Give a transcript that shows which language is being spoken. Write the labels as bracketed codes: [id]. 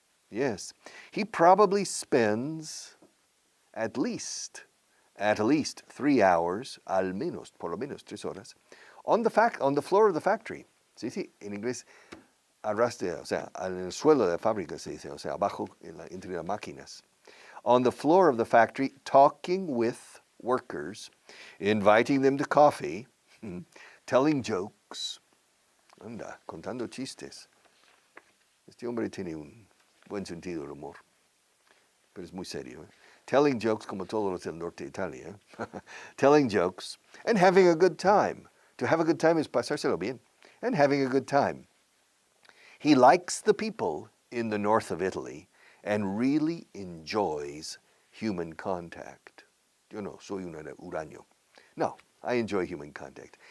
[en] Yes, he probably spends at least 3 hours, [es] por lo menos 3 horas, [en] on the floor of the factory. [es] Sí, en inglés, arrastre, o sea, en el suelo de la fábrica se dice, o sea, abajo, entre las máquinas. [en] On the floor of the factory, talking with workers, inviting them to coffee, telling jokes, [es] contando chistes. Este hombre tiene un buen sentido del humor, pero es muy serio. [en] Telling jokes [es] como todos los del norte de Italia. [en] Telling jokes and having a good time. To have a good time is [es] pasárselo bien. [en] And having a good time. He likes the people in the north of Italy and really enjoys human contact. [es] Yo no soy un huraño. No, [en] I enjoy human contact.